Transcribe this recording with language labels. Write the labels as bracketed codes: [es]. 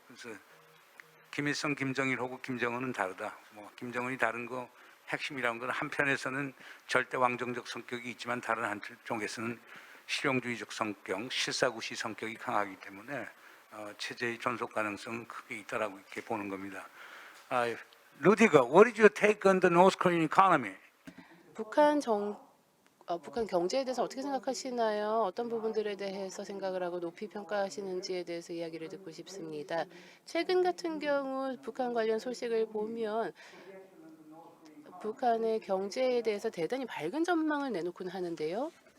[ko] 그래서 김일성, 김정일하고 김정은은 다르다. 김정은이 다른 거 핵심이라는 건 한편에서는 절대 왕정적 성격이 있지만 다른 한쪽에서는 실용주의적 성격, 실사구시 성격이 강하기 때문에 체제의 존속 가능성은 크게 있다라고 이렇게 보는 겁니다. [en] 루디거, what is your take on the North Korean economy? [ko] 북한 경제에 대해서 어떻게 생각하시나요? 어떤 부분들에 대해서 생각을 하고 높이 평가하시는지에 대해서 이야기를 듣고 싶습니다. 최근 같은 경우 북한 관련 소식을 보면 북한의 경제에 대해서 대단히 밝은 전망을 내놓곤 하는데요.